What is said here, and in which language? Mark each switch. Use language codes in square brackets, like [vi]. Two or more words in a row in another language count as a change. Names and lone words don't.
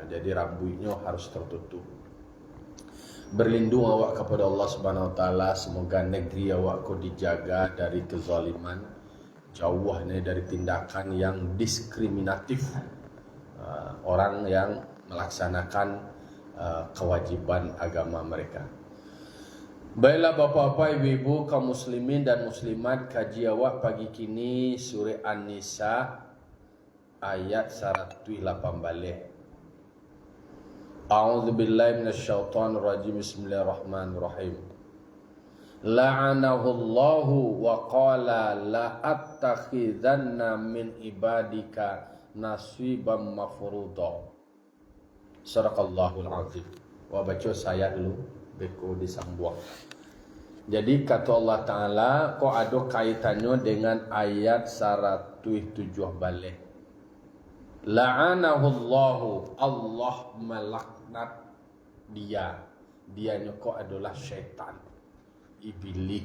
[id] Jadi rambutnya harus tertutup. Berlindung awak kepada Allah [ar] سبحانه وتعالى, [id] semoga negeri awak ko dijaga dari kezaliman, jauh dari tindakan yang diskriminatif orang yang melaksanakan kewajiban agama mereka. Baiklah bapak-bapak, ibu-ibu, kaum muslimin dan muslimat, [min] kaji awak pagi kini surah An-Nisa ayat 108 balik. [ar] أعوذ بالله من الشيطان الرجيم. بسم الله الرحمن الرحيم لعنه الله وقال لأتخذن من عبادك نصيبا مفروضا. صدق الله العظيم. [id] Wa baca saya dulu beko disambung. Jadi kata Allah Ta'ala kok ada kaitannya dengan ayat 107 balik. [ar] لعنه الله, [id] Allah melaknat dianya kok adalah syaitan, iblis.